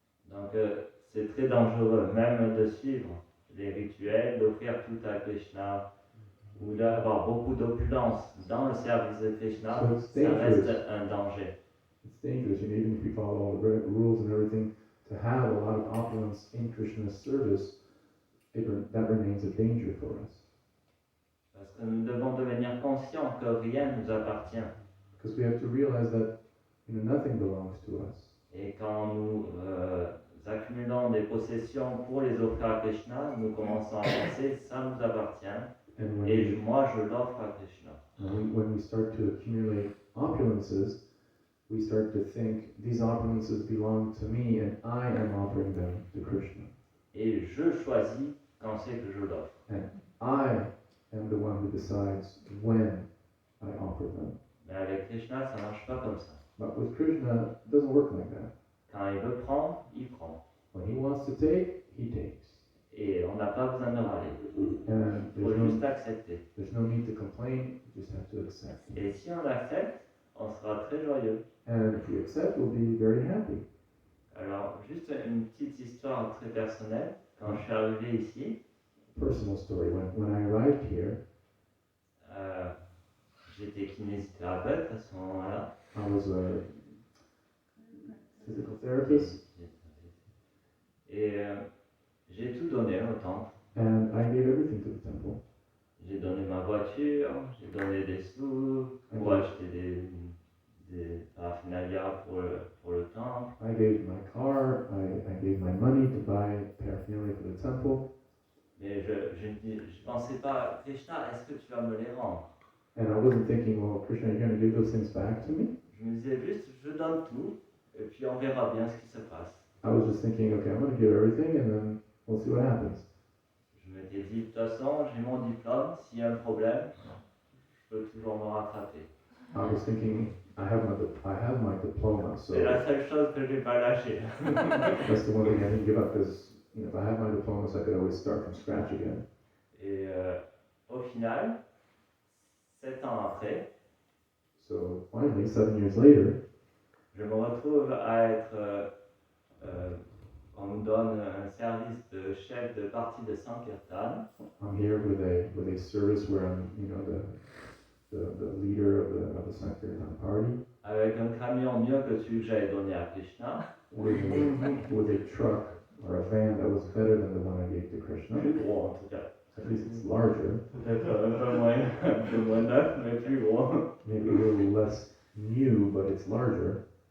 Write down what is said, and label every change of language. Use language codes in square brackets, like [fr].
[fr] Donc, c'est très dangereux, même de suivre les rituels, d'offrir tout à Krishna, ou d'avoir beaucoup d'opulence dans le service de Krishna, [en] So it's [fr] ça reste [en] dangerous. [fr] un danger. [en] It's dangerous, and even if we follow all the rules and everything, to have a lot of opulence in Krishna's service, that remains a danger for us. [fr] Parce que nous devons devenir conscients que rien ne nous appartient. [en] Because we have to realize that nothing belongs to us. [fr] Et quand nous accumulons des possessions pour les offrir à Krishna, nous commençons à penser ça nous appartient [en] And [fr] et moi je l'offre à Krishna. [en] when we start to accumulate opulences, we start to think these opulences belong to me and I am offering them to Krishna. [fr] Et je choisis quand c'est que je l'offre. [en] I am the one who decides when I offer them. [fr] Mais avec Krishna, ça ne marche pas comme ça. [en] But with Krishna, it doesn't work like that. [fr] Quand il veut prendre, il prend. [en] When he wants to take, he takes. [fr] Et on n'a pas besoin de râler. [en] And [fr] Il faut juste accepter. [en] there's no need to complain, you just have to accept. [fr] Et si on l'accepte, on sera très joyeux. [en] And if we accept, we'll be very happy. [fr] Alors, juste une petite histoire très personnelle. Quand je suis arrivé ici, [en] Personal story. When I arrived here, [fr] j'étais kinésithérapeute à ce moment-là. [en] I was a physical therapist, [fr] Et j'ai tout donné au temple. [en] and I gave everything to the temple. [fr] J'ai donné ma voiture, j'ai donné des sous pour acheter des paraphernalia pour le temple. [en] I gave my car, I gave my money to buy paraphernalia for the temple, [fr] Mais je pensais pas, Krishna, est-ce que tu vas me les rendre? [en] and I wasn't thinking, well, Krishna, are you going to give those things back to me? [fr] Je me disais juste, je donne tout, et puis on verra bien ce qui se passe. [en] I was just thinking, okay, I'm going to give everything, and then we'll see what happens. [fr] Je m'étais dit, de toute façon, j'ai mon diplôme, s'il y a un problème, je peux toujours me rattraper. [en] I was thinking, I have my diploma, so [fr] C'est la seule chose que j'ai pas lâchée. [en] that's the one thing I didn't give up, because if I had my diploma, so I could always start from scratch again. [fr] Et au final, 7 ans après, [en] So finally, 7 years later, [fr] je me retrouve à être, on me donne un service de chef de partie de Sankirtan. [en] I'm here with a service where I'm, the leader of the Sankirtan party, [fr] Avec un camion mieux que celui que j'avais donné à Krishna, [en] with a truck or a van that was better than the one I gave to Krishna. [fr] plus gros en tout cas. [en] At least it's larger, [fr] Peut-être un peu moins neuf, mais plus gros. [en] maybe a little less new, but it's larger.